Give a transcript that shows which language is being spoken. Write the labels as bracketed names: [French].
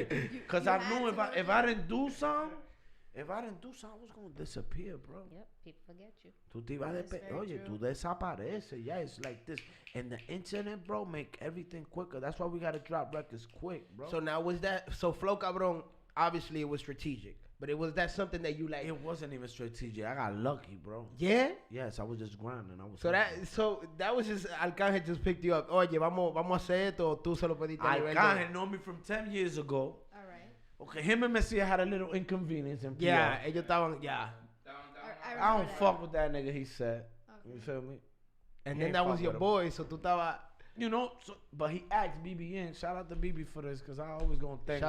[English] Because I knew if I didn't do something, I was going to disappear, bro. Yep, people forget you. [Spanish] Tú te ibas oye, tú desapareces. [English] Yeah, it's like this. And the internet, bro, make everything quicker. That's why we got to drop records quick, bro. So now Flow Cabron, obviously it was strategic. But was that something that you like? It wasn't even strategic. I got lucky, bro. Yeah? Yes, I was just grinding. So that was just, Arcángel just picked you up. [Spanish] Oye, vamos a hacer esto, o tú se lo pediste a nivel de... [English] Arcángel know me from 10 years ago. All right. Okay, him and Messia had a little inconvenience in PR. [Spanish] Yeah, ellos estaban, [English] I don't fuck with that nigga, he said. Okay. You feel me? And then that was your boy, so [Spanish] tú estabas... [English] You know, but he asked BBN. Shout out to BB for this, because I always gonna thank him.